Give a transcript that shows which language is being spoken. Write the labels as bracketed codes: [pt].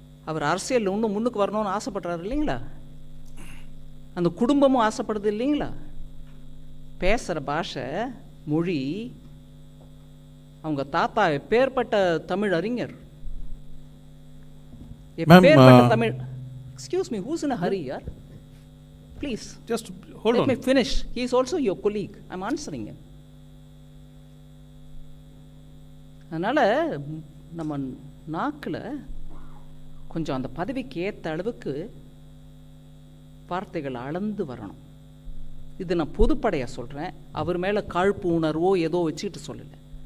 [ta] அவர் அரசியலில் இன்னும் முன்னுக்கு வரணும்னு ஆசைப்படுறாரு இல்லைங்களா? அந்த குடும்பமும் ஆசைப்படுது இல்லைங்களா? பேசுகிற பாஷை மொழி, அவங்க தாத்தா எப்பேற்பட்ட தமிழ் அறிஞர், எப்பேற்பட்ட Tamil. [en] Excuse me, who's in a hurry, yaar? Please, just hold let on. me finish. He is also your colleague. I'm answering him. [ta] அதனால் நம்ம நாக்கில் கொஞ்சம் அந்த பதவிக்கு ஏற்ற அளவுக்கு வார்த்தைகள் அளந்து வரணும். இது நான் பொதுப்படையாக சொல்கிறேன். அவர் மேலே காழ்ப்பு உணர்வோ ஏதோ வச்சுக்கிட்டு சொல்லலை.